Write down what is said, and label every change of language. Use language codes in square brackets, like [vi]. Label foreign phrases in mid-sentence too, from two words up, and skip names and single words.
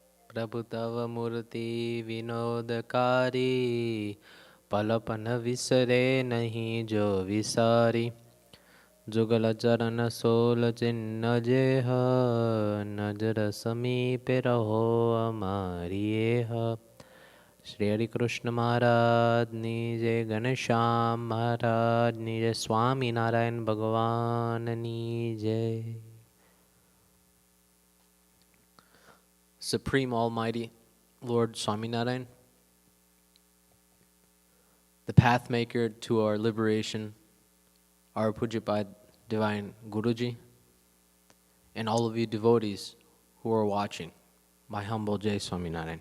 [hi] प्रभु तव मूर्ति विनोदकारी पलपन विसरे नहीं जो विसारी जुगल चरण सोल चिन्ह जेह नजर समीपे रहो हमारी एह श्री हरि कृष्ण महाराज [gu] ની જય ઘનશ્યામ [hi] महाराज [gu] ની જય સ્વામિનારાયણ ભગવાન ની જય. [en] Supreme Almighty Lord Swaminarayan, the path maker to our liberation, our Pujapad Divine Guruji, and all of you devotees who are watching, my humble Jai Swaminarayan.